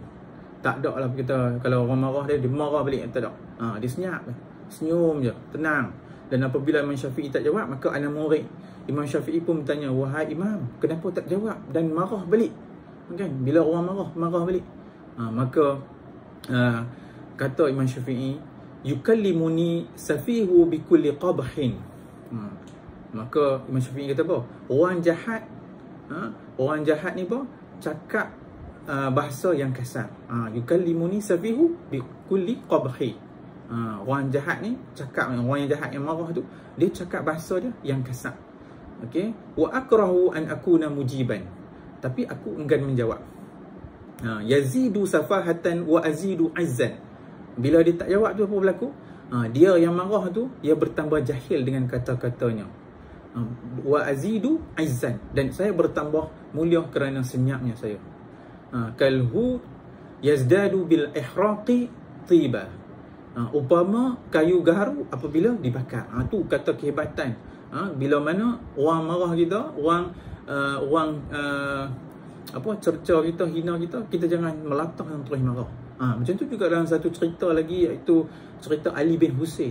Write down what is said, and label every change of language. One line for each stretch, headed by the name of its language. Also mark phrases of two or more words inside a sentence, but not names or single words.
Malay: Tak ada lah kita, kalau orang marah dia marah balik. Tak ada. Dia senyap. Senyum je. Tenang. Dan apabila Imam Syafi'i tak jawab, maka anak murid Imam Syafi'i pun bertanya, wahai Imam, kenapa tak jawab dan marah balik? Kan? Bila orang marah balik. Maka kata Imam Syafi'i,
Arabic: يكلمني السفيه بكل قبح.
Malay: Maka Imam Syafi'i kata apa? Orang jahat ni apa? Cakap bahasa yang kasar.
Arabic: يكلمني السفيه بكل قبح.
Malay: Orang jahat ni cakap, orang yang jahat yang marah tu, dia cakap bahasa dia yang kasar. Okey,
Arabic: وأكره أن أكون مجيبا.
Malay: Tapi aku enggan menjawab.
Arabic: يزيد سفاهة وأزيد عزا.
Malay: Bila dia tak jawab tu apa berlaku? Dia yang marah tu, dia bertambah jahil dengan kata-katanya.
Arabic: وأزيد عزا,
Malay: dan saya bertambah mulia kerana senyapnya saya.
Arabic: كعود يزداد بالإحراق طيبا.
Malay: Upama kayu gaharu apabila dibakar. Tu kata kehebatan. Bila mana orang marah kita, orang cerca kita, hina kita, kita jangan melatah dan terus marah. Macam tu juga dalam satu cerita lagi, iaitu cerita Ali bin Husain.